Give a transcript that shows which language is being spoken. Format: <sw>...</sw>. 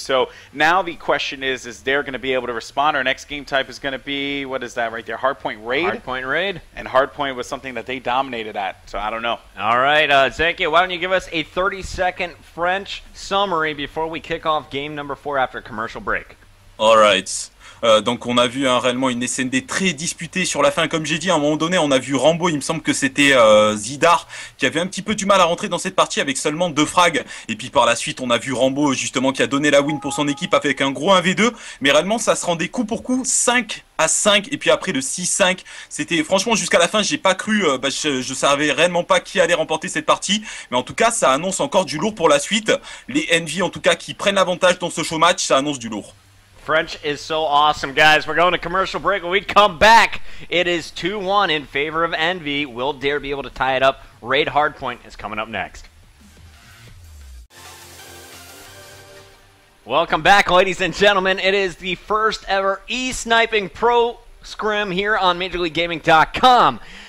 <en>So now the question is Dare going to be able to respond? Our next game type is going to be, what is that right there? Hardpoint Raid? Hardpoint Raid. And Hardpoint was something that they dominated at, so I don't know. All right, Zankyo, why don't you give us a 30-second French summary before we kick off game number 4 after a commercial break? Alright.</en> <fr>Donc on a vu réellement une SND très disputée sur la fin, comme j'ai dit à un moment donné on a vu Rambo, il me semble que c'était Zydar qui avait un petit peu du mal à rentrer dans cette partie avec seulement 2 frags, et puis par la suite on a vu Rambo justement qui a donné la win pour son équipe avec un gros 1v2, mais réellement ça se rendait coup pour coup 5-5, et puis après le 6-5, c'était franchement jusqu'à la fin j'ai pas cru, je savais réellement pas qui allait remporter cette partie, mais en tout cas ça annonce encore du lourd pour la suite, les Envy en tout cas qui prennent l'avantage dans ce show match, ça annonce du lourd.</fr> <en>French is so awesome, guys. We're going to commercial break. When we come back, it is 2-1 in favor of Envy. Will Dare be able to tie it up? Raid Hardpoint is coming up next. Welcome back, ladies and gentlemen. It is the first ever e-sniping pro scrim here on MajorLeagueGaming.com.</en>